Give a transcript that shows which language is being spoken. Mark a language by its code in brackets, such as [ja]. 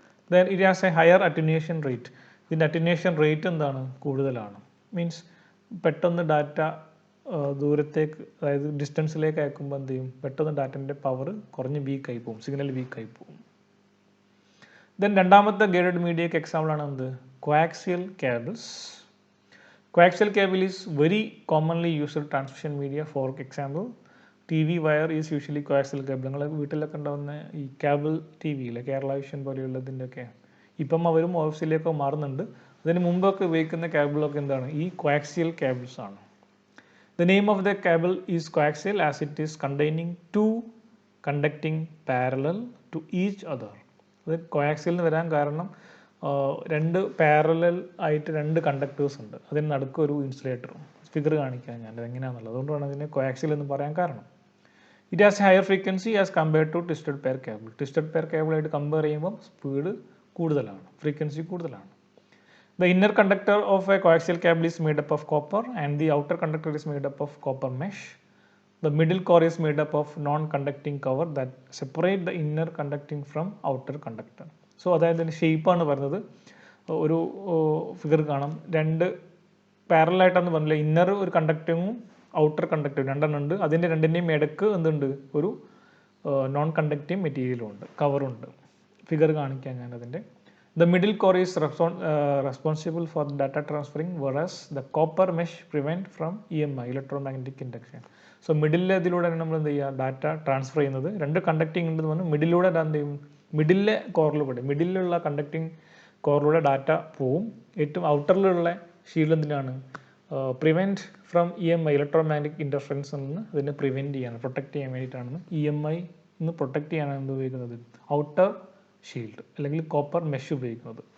[en] Then it has a higher attenuation rate. [ml] ഇതിൻ്റെ attenuation rate എന്താണ്, കൂടുതലാണ്. മീൻസ് പെട്ടെന്ന് ഡാറ്റ ദൂരത്തേക്ക്, അതായത് ഡിസ്റ്റൻസിലേക്ക് അയക്കുമ്പോൾ എന്ത് ചെയ്യും, പെട്ടെന്ന് ഡാറ്റൻ്റെ പവർ കുറഞ്ഞ് വീക്കായി പോകും, സിഗ്നൽ വീക്കായി പോകും. ദെൻ രണ്ടാമത്തെ ഗൈഡഡ് മീഡിയക്ക് എക്സാമ്പിളാണ് എന്ത്, coaxial cables. [en] Coaxial cable is very commonly used transmission media. For example TV wire is usually coaxial cable. [ml] നിങ്ങൾ വീട്ടിലൊക്കെ ഉണ്ടാകുന്ന ഈ കേബിൾ TV ഇല്ലേ, കേരള വിഷൻ പോലെയുള്ളതിൻ്റെയൊക്കെ ഇപ്പം അവരും ഓഫീസിലേക്കോ മാറുന്നുണ്ട്. അതിന് മുമ്പൊക്കെ ഉപയോഗിക്കുന്ന കേബിളൊക്കെ എന്താണ്, ഈ കോയാക്സിയൽ കേബിൾസ് ആണ്. [en] The name of the cable is coaxial as it is containing two conducting parallel to each other. [ml] അത് കോയാക്സിയൽ എന്ന് വരാൻ കാരണം രണ്ട് പാരലൽ ആയിട്ട് രണ്ട് കണ്ടക്ടേഴ്സ് ഉണ്ട്, അതിന് നടുക്ക് ഒരു ഇൻസുലേറ്ററും. ഫിഗർ കാണിക്കാൻ ഞാൻ എങ്ങനെയാണെന്നുള്ളത്, അതുകൊണ്ടാണ് അതിനെ കോയാക്സിയൽ എന്ന് പറയാൻ കാരണം. [en] It has higher frequency as compared to twisted pair cable. [ml] Twisted pair കേബിളായിട്ട് compare ചെയ്യുമ്പോൾ സ്പീഡ് കൂടുതലാണ്, ഫ്രീക്വൻസി കൂടുതലാണ്. [en] The inner conductor of a coaxial cable is made up of copper and the outer conductor is made up of copper mesh. The middle core is made up of non-conducting cover that separate the inner conducting from outer conductor. [ml] So അതായത് ഇതിൻ്റെ ഷേപ്പാണ് പറയുന്നത്. ഒരു figure കാണാം, രണ്ട് പാരലായിട്ടാന്ന് പറഞ്ഞില്ല, inner ഒരു കണ്ടക്റ്റിങ്ങും outer കണ്ടക്റ്റിങ് രണ്ടെണ്ണം ഉണ്ട്. അതിൻ്റെ രണ്ടിൻ്റെയും ഇടക്ക് എന്തുണ്ട്, ഒരു നോൺ കണ്ടക്റ്റിംഗ് മെറ്റീരിയലും ഉണ്ട്, കവറുണ്ട്. ഫിഗർ കാണിക്കാൻ ഞാൻ അതിൻ്റെ. [en] The middle core is responsible for data transferring, whereas the copper mesh prevent from EMI, electromagnetic induction. [ml] So മിഡിലെ ഇതിലൂടെയാണ് നമ്മൾ എന്ത് ചെയ്യുക, ഡാറ്റ ട്രാൻസ്ഫർ ചെയ്യുന്നത്. രണ്ട് കണ്ടക്റ്റിംഗ് ഉണ്ടെന്ന് പറഞ്ഞാൽ മിഡിലൂടെ എന്ത് ചെയ്യും, മിഡിലെ കോറിലൂടെ, മിഡിലുള്ള കണ്ടക്റ്റിംഗ് കോറിലൂടെ ഡാറ്റ പോവും. ഏറ്റവും ഔട്ടറിലുള്ള ഷീൽഡ് എന്തിനാണ്, [en] prevent from EMI, [ml] ഇലക്ട്രോമാഗ്നറ്റിക് ഇൻ്റർഫറൻസിൽ നിന്ന് ഇതിനെ പ്രിവെൻറ്റ് ചെയ്യാൻ, പ്രൊട്ടക്റ്റ് ചെയ്യാൻ വേണ്ടിയിട്ടാണ് EMI നിന്ന് പ്രൊട്ടക്റ്റ് ചെയ്യാനാണ് എന്ത് ഉപയോഗിക്കുന്നത്, ഔട്ടർ ഷീൽഡ് അല്ലെങ്കിൽ കോപ്പർ മെഷ് ഉപയോഗിക്കുന്നത്.